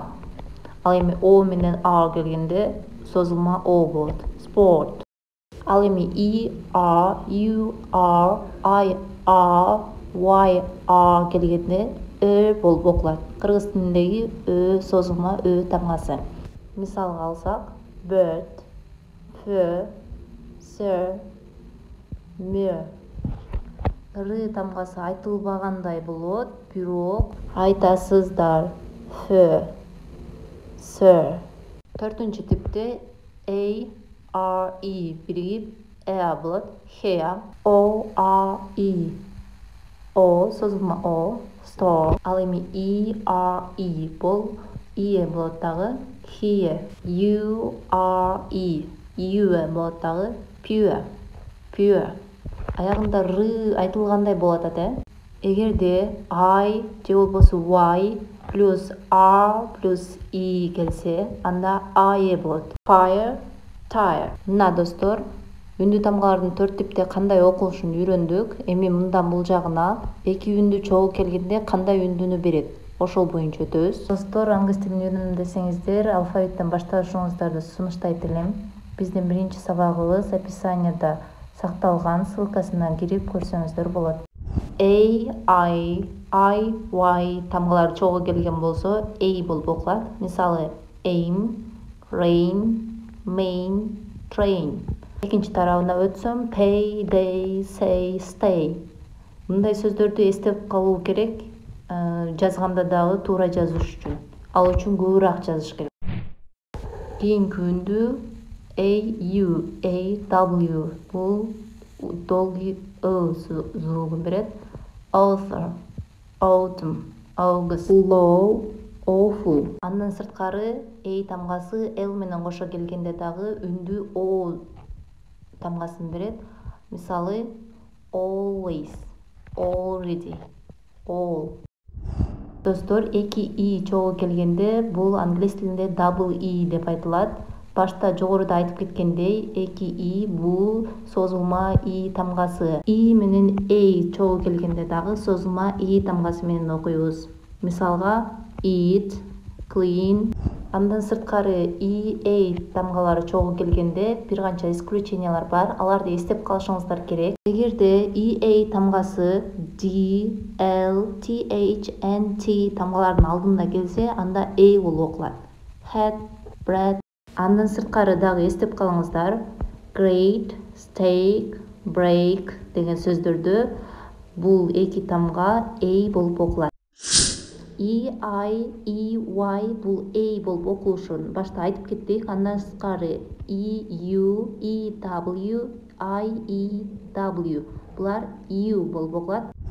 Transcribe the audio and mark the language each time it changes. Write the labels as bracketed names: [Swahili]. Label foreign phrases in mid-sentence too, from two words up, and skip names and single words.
[Kyrgyz] Ал эми O менен R келгенде созулма O болот. Sport. Ал эми I, R, U, R, I, R, Y, R келгенде болуп окулат. Кыргыз тилиндеги созулма тамгасы. Мисалга алсак, [English] bird, fur, sir, mir. [Kyrgyz] Тамгасы айтылбагандай болот, бирок айтасыздар. [English] Fur, sir. [Kyrgyz] Төртүнчү типте A, R, E биригип болот. [English] Hair, O, R, E. O созулма O. Store. [Kyrgyz] Ал эми E, R, E бул E болот дагы. Here, U, R, E. U болот дагы. [English] Pure, pure. [Kyrgyz] Аягында айтылгандай болот ата. Эгерде I же болбосо Y плюс R плюс E келсе, анда I болот. [English] Fire, tire. [Kyrgyz] Мына достор, үндүү тамгалардын 4 типте кандай окулушун үйрөндүк. Эми мындан бул жагына 2 үндүү чогуу келгенде кандай үндүүнү берет, ошол боюнча өтөбүз. Достор, англис тилин үйрөнөм десеңиздер, алфавиттен башташыңыздарды сунуштайт элем. Биздин биринчи сабагыбыз описанияда сакталган, ссылкасынан кирип көрсөңүздөр болот. A, I, Y тамгалары чогуу келген болсо, A болуп окулат. [English] Мисалы aim, rain, main, train. [Kyrgyz] Экинчи тарабына өтсөм, [English] pay, day, say, stay. [Kyrgyz] Мындай сөздөрдү эстеп калуу керек, жазганда дагы туура жазыш үчүн. Ал үчүн көбүрөөк жазыш керек. Кийинки үндүү AW. Бул долгий звугун берет. [English] Author, autumn, August, low, awful. [Kyrgyz] Андан сырткары A тамгасы L менен кошо келгенде дагы үндүү O тамгасын берет. [English] Мисалы always, already, all. [Kyrgyz] Достор, 2 I чогуу келгенде бул англис тилинде double E деп айтылат. Башта жогоруда айтып кеткендей, 2 I бул созулма I тамгасы. I менен A чогуу келгенде дагы созулма I тамгасы менен окуйбуз. [English] Мисалга eat, clean. [Kyrgyz] Андан сырткары A тамгалары чогуу келгенде бир канча исключениялар бар. Аларды эстеп калышыңыздар керек. Эгерде A тамгасы D, L, TH, NT тамгалардын алдында келсе, анда A болуп окулат. [English] Hat, bread. [Kyrgyz] Андан сырткары дагы эстеп калыңыздар. [English] Great, steak, break [Kyrgyz] деген сөздөрдө бул 2 тамга A болуп окулат. I, Y бул A болуп окулушун башта айтып кеттик. Андан сырткары EU, EW, IEW булар U болуп окулат.